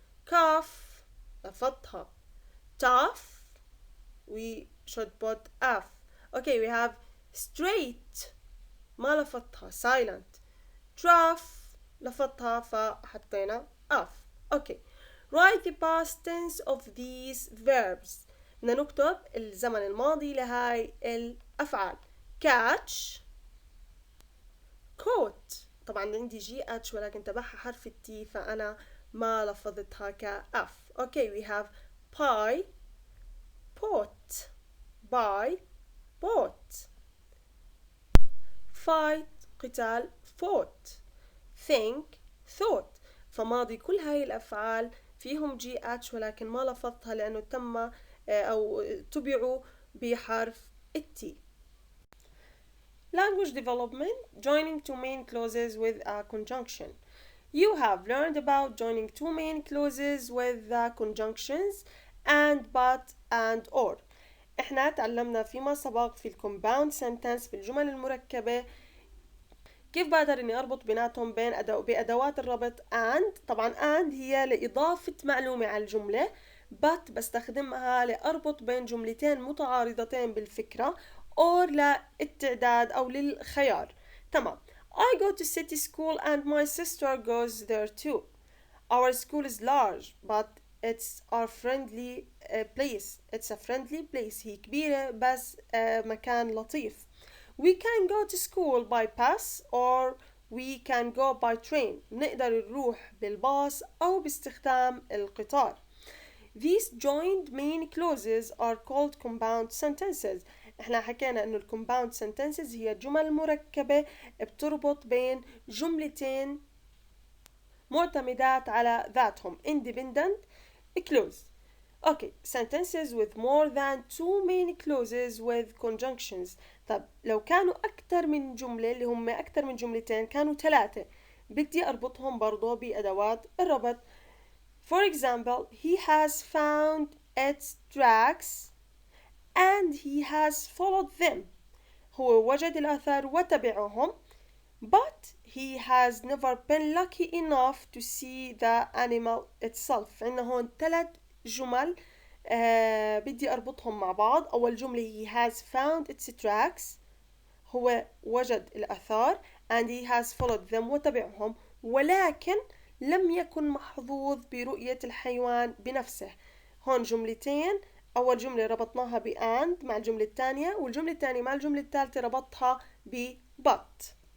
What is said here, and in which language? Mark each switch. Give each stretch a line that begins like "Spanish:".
English: cough
Arabic: لفظتها.
English: tough we should put F. okay we have straight
Arabic: ما لفظتها
English: silent.
Arabic: rough لفظتها فحطينا F.
English: okay write the past tense of these verbs.
Arabic: بدنا نكتب الزمن الماضي لهاي الأفعال.
English: catch caught،
Arabic: طبعا عندي GH ولكن تبعها حرف التي فأنا ما لفظتها كأف.
English: okay we have pie pot buy bought. fight
Arabic: قتال
English: fought. think thought.
Arabic: فماضي كل هاي الأفعال فيهم GH ولكن ما لفظتها لأنه تم أو تبعوا بحرف التي.
English: Language development, joining two main clauses with a conjunction. You have learned about joining two main clauses with the conjunctions and, but, and, or.
Arabic: احنا تعلمنا فيما سبق في الكومباوند سنتنس بالجمل المركبة كيف بقدر اني اربط بيناتهم بادوات الربط and. طبعا and هي لاضافة معلومة على الجملة، but بستخدمها لاربط بين جملتين متعارضتين بالفكرة or للتعداد او للخيار. تمام.
English: I go to city school and my sister goes there too. Our school is large but it's our friendly place. It's a friendly place.
Arabic: هي كبيرة بس مكان لطيف.
English: We can go to school by bus or we can go by train.
Arabic: نقدر نروح بالباص أو باستخدام القطار.
English: These joined main clauses are called compound sentences.
Arabic: احنا حكينا انه compound sentences هي جمل مركبة بتربط بين جملتين معتمدات على ذاتهم independent clause.
English: Okay, sentences with more than two main clauses with conjunctions.
Arabic: طب لو كانوا أكثر من جملة اللي هم أكثر من جملتين كانوا ثلاثة بدي أربطهم برضو بأدوات الربط.
English: For example, he has found its tracks and he has followed them.
Arabic: هو وجد الآثار وتبعهم.
English: But he has never been lucky enough to see the animal itself.
Arabic: عندنا هون ثلاث جمل بدي أربطهم مع بعض. أول جملة
English: he has found its tracks.
Arabic: هو وجد الآثار
English: and he has followed them
Arabic: وتبعهم ولكن لم يكن محظوظ برؤية الحيوان بنفسه. هون جملتين. أول جملة ربطناها ب and مع الجملة الثانية والجملة الثانية مع الجملة الثالثة ربطها ب but.